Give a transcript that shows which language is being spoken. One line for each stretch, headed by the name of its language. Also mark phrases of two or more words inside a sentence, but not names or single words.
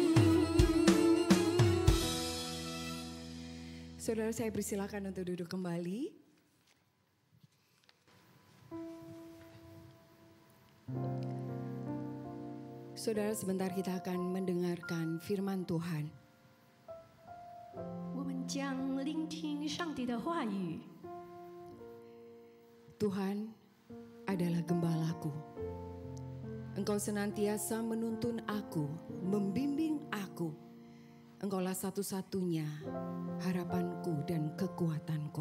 Indonesian: Saudara, saya persilakan untuk duduk kembali. Saudara, sebentar kita akan mendengarkan firman Tuhan.
Chinese: 我们将聆听上帝的话语。
Indonesian: Tuhan adalah gembalaku. Engkau senantiasa menuntun aku, membimbing aku. Engkaulah satu-satunya harapanku dan kekuatanku.